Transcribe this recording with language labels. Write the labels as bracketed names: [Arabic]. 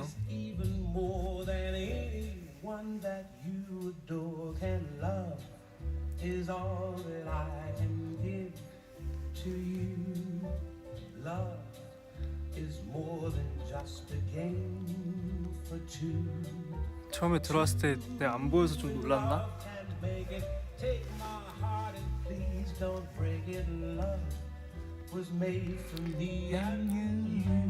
[English] Is even more than anyone that you adore can love. Is all that I can give to you. Love is more than just a game for two. [Korean] 처음에 들어왔을 때 내가 안 보여서 좀 놀랐나? [English] Love can make it. Take my heart and please don't break it. Love was made for me and you.